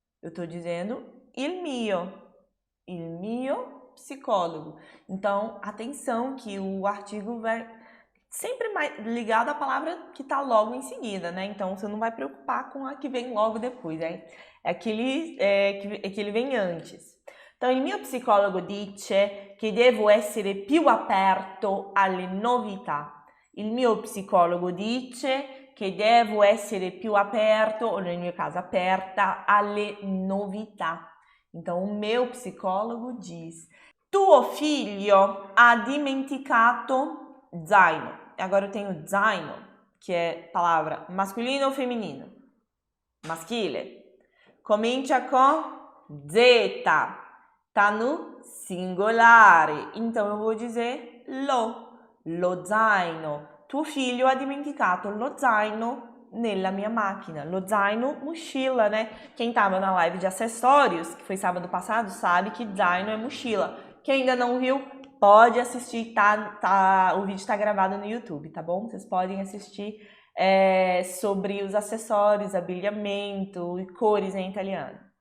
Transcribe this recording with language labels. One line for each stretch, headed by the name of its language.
Portuguese: Eu estou dizendo
Italian: il mio
Portuguese: psicólogo. Então, atenção que o artigo vai sempre mais ligado à palavra que está logo em seguida, né? Então, você não vai preocupar com a que vem logo depois, né? É aquele que ele vem antes.
Italian: Então, il mio psicologo dice che devo essere più aperto alle novità. Il mio psicologo dice che devo essere più aperto,
Portuguese: ou no meu caso,
Italian: aperta alle novità.
Portuguese: Então, o meu psicólogo diz:
Italian: tuo figlio ha dimenticato zaino.
Portuguese: Agora eu tenho zaino, que é palavra masculino ou feminino? Maschile. Comincia com Z. Tá no singolare. Então eu vou dizer
Italian: lo zaino. Tuo figlio ha dimenticato lo zaino nella mia macchina. Lo zaino,
Portuguese: mochila, né? Quem tava na live de acessórios, que foi sábado passado, sabe que zaino é mochila. Quem ainda não viu, pode assistir, o vídeo está gravado no YouTube, tá bom? Vocês podem assistir sobre os acessórios, abelhamento e cores em italiano.